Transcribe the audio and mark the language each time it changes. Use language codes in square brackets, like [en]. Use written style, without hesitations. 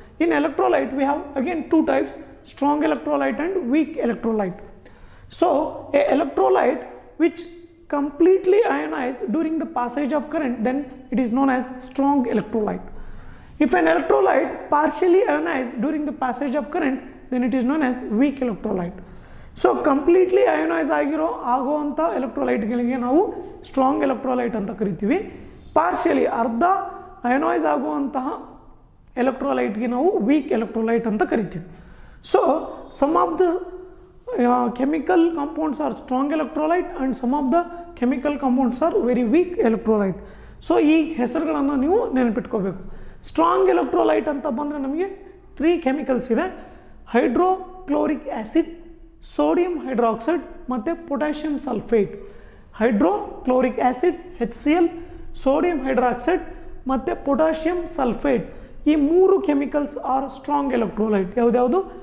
[en] In electrolyte, we have again two types, strong electrolyte and weak electrolyte. So a electrolyte which completely ionized during the passage of current, then it is known as strong electrolyte. If an electrolyte partially ionized during the passage of current, then it is known as weak electrolyte. So completely ionized [kn] ಆಗುವಂಥ ಎಲೆಕ್ಟ್ರೋಲೈಟ್ಗಳಿಗೆ ನಾವು strong electrolyte ಅಂತ ಕರಿತೀವಿ. Partially ಅರ್ಧ ಅಯನೈಸ್ ಆಗುವಂತಹ ಎಲೆಕ್ಟ್ರೋಲೈಟ್ಗೆ ನಾವು weak electrolyte ಅಂತ ಕರಿತೀವಿ. [en] So some of the chemical compounds are strong electrolyte and some of the chemical compounds are very weak electrolyte. [kn] So ಈ ಹೆಸರುಗಳನ್ನು ನೀವು ನೆನಪಿಟ್ಕೋಬೇಕು. ಸ್ಟ್ರಾಂಗ್ ಎಲೆಕ್ಟ್ರೋಲೈಟ್ ಅಂತ ಬಂದರೆ ನಮಗೆ 3 ಕೆಮಿಕಲ್ಸ್ ಇದೆ, ಹೈಡ್ರೋಕ್ಲೋರಿಕ್ ಆ್ಯಸಿಡ್, ಸೋಡಿಯಂ ಹೈಡ್ರಾಕ್ಸೈಡ್ ಮತ್ತು potassium sulphate. Hydrochloric acid HCl, sodium hydroxide ಮತ್ತು potassium sulphate, ಈ 3 ಕೆಮಿಕಲ್ಸ್ ಆರ್ ಸ್ಟ್ರಾಂಗ್ ಎಲೆಕ್ಟ್ರೋಲೈಟ್. ಯಾವುದ್ಯಾವುದು?